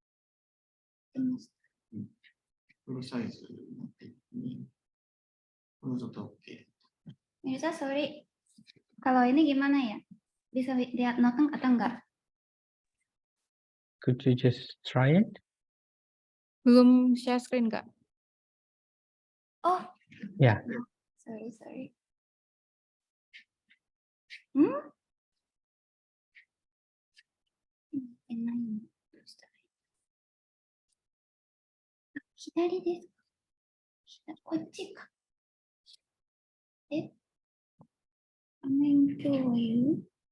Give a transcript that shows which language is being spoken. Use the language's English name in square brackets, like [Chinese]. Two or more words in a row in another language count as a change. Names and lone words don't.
[Japanese] フルサイズに Mirza, sorry. [Indonesian] Kalau ini gimana ya? Bisa lihat noteng atau enggak? [English] Could you just try it? [Indonesian] Belum share screen, Kak. Oh. [English] Yeah. Sorry. [Japanese] 左です. こっちか. 画面共有。